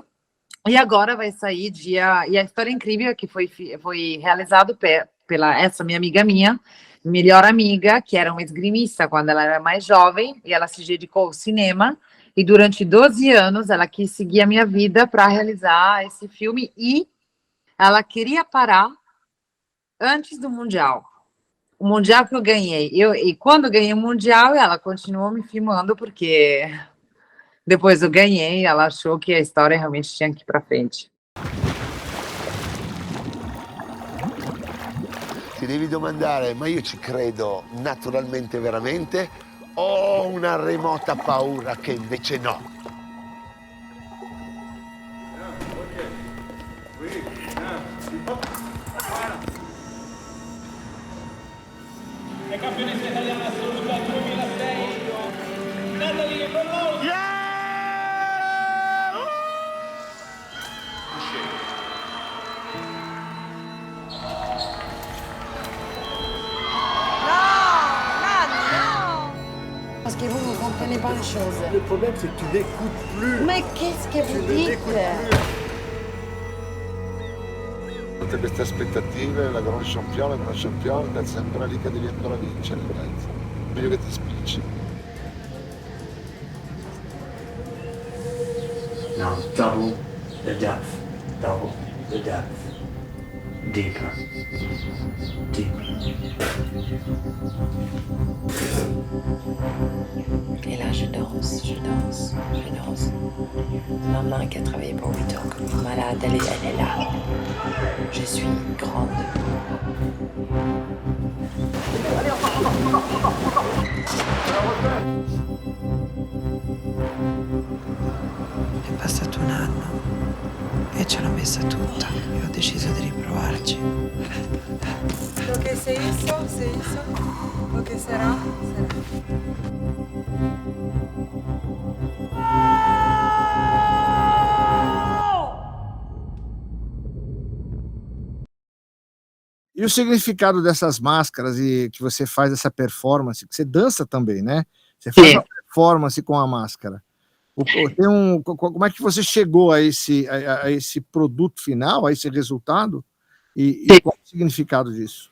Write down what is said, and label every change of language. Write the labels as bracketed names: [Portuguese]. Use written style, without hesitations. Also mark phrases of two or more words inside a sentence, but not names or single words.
[Portuguese] E agora vai sair e a história incrível que foi realizado pela essa minha melhor amiga, que era uma esgrimista quando ela era mais jovem, e ela se dedicou ao cinema, e durante 12 anos ela quis seguir a minha vida para realizar esse filme, e ela queria parar antes do Mundial. O Mundial que eu ganhei. E quando eu ganhei o Mundial, ela continuou me filmando, porque depois eu ganhei, ela achou que a história realmente tinha que ir para frente. [Italian] Ti devi domandare, ma io ci credo naturalmente veramente o ho una remota paura che invece no? È campionessa italiana assoluta 2006, Natalie Berloni. [French] Parce que vous ne comprenez pas les choses. Le problème c'est que tu n'écoutes plus. Mais qu'est-ce que vous dites? [Italian] Tutte queste aspettative, la grande championne, è sempre lì che devi ancora vincere, meglio che ti spicci. [English] Now double the depth, double the depth. Deeper, deeper. [French] Et là, je danse. Maman qui a travaillé pour 8 ans comme une malade, elle est là. Je suis grande. [Italian] È passato un anno e ce l'ho messa tutta e ho deciso di riprovarci. [Spanish] Lo che se hizo, [Italian] lo che sarà, sarà. [Portuguese] E o significado dessas máscaras e que você faz essa performance, que você dança também, né? Você faz uma performance com a máscara. Como é que você chegou a esse produto final, a esse resultado? E qual é o significado disso?